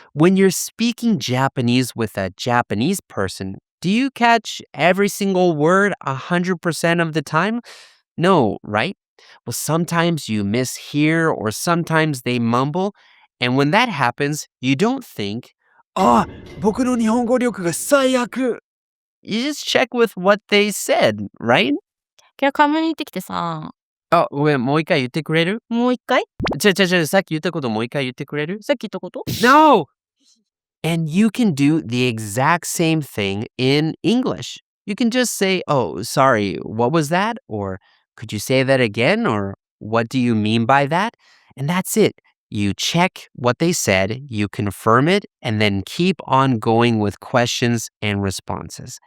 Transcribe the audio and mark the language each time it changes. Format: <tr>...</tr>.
<en>When you're speaking Japanese with a Japanese person, do you catch every single word 100% of the time? No, right? Well, sometimes you mishear or sometimes they mumble. And when that happens, you don't think,</en> <ja>僕の日本語力が最悪.</ja> <en>You just check with what they said, right?</en> <ja>今日カムに行ってきてさ。ごめん、もう一回言ってくれる？もう一回？さっき言ったこともう一回言ってくれる？さっき言ったこと？</ja> <en>No! And you can do the exact same thing in English. You can just say, sorry, what was that? Or could you say that again? Or what do you mean by that? And that's it. You check what they said, you confirm it, and then keep on going with questions and responses.</en>